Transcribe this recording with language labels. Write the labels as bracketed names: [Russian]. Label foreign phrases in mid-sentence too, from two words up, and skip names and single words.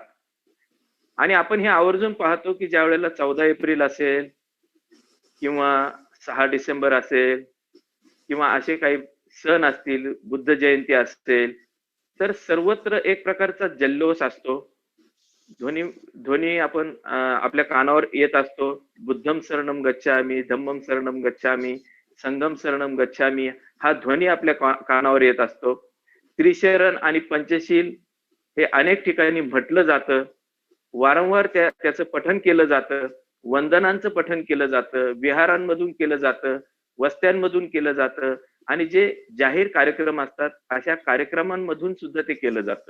[Marathi] आणि आपण हे आवर्जून पाहतो की ज्या वेळेला 14 एप्रिल असेल किंवा 6 डिसेंबर असेल किंवा असे काही सण असतील, बुद्ध जयंती असेल, तर सर्वत्र एक प्रकारचा जल्लोष असतो. ध्वनी ध्वनी आपण आपल्या कानावर येत असतो. [Pali] बुद्धम शरणम गच्छामी, धम्मम शरणम गच्छामी, संघम शरणम गच्छामी, [Marathi] हा ध्वनी आपल्या कानावर येत असतो. त्रिशरण आणि पंचशील हे अनेक ठिकाणी म्हटलं जातं. वारंवार त्याचं पठण केलं जातं. वंदनांचं पठण केलं जातं, विहारांमधून केलं जातं, वस्त्यांमधून केलं जातं, आणि जे जाहीर कार्यक्रम असतात अशा कार्यक्रमांमधून सुद्धा ते केलं जातं.